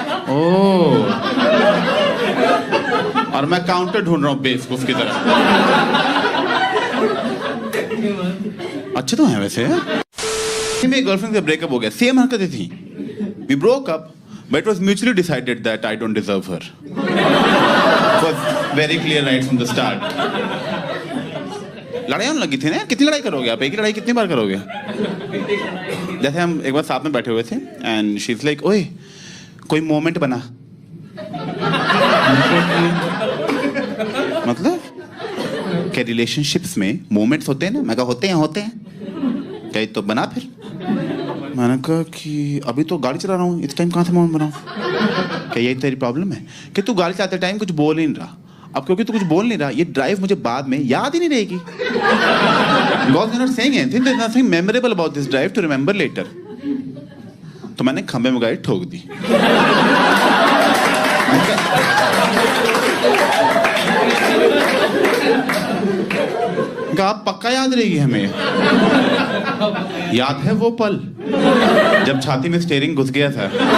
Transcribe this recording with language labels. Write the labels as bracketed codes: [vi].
[hi] ओह, और मैं काउंटर ढूंढ रहा हूँ बेवकूफ की तरह। अच्छे तो हैं वैसे। मेरी गर्लफ्रेंड से ब्रेकअप हो गया, सेम हरकतें थी, [en] We broke up, but it was mutually decided that I don't deserve her. It was very clear right from the start. [hi] लड़ाई होने लगी थी ना, कितनी लड़ाई करोगे आप, एक ही लड़ाई कितनी बार करोगे? जैसे हम एक बार साथ में बैठे हुए थे [en] and she's like, [hi] ओए कोई मोमेंट बना। मतलब क्या रिलेशनशिप्स में मोमेंट्स होते हैं ना? मैं कहा होते हैं क्या, तो बना फिर। मैंने कहा कि अभी तो गाड़ी चला रहा हूँ, इस टाइम कहाँ से मोमेंट बनाऊँ? क्या यही तेरी प्रॉब्लम है कि तू गाड़ी चलाते टाइम कुछ बोल ही नहीं रहा? अब क्योंकि तू कुछ बोल नहीं रहा, ये ड्राइव मुझे बाद में याद ही नहीं रहेगी। [en] Because you're not saying anything, there's nothing memorable about this drive to remember later. [hi] तो मैंने खंबे में गाड़ी ठोक दी। आप पक्का याद रहेगी हमें। याद है वो पल जब छाती में स्टीयरिंग घुस गया था।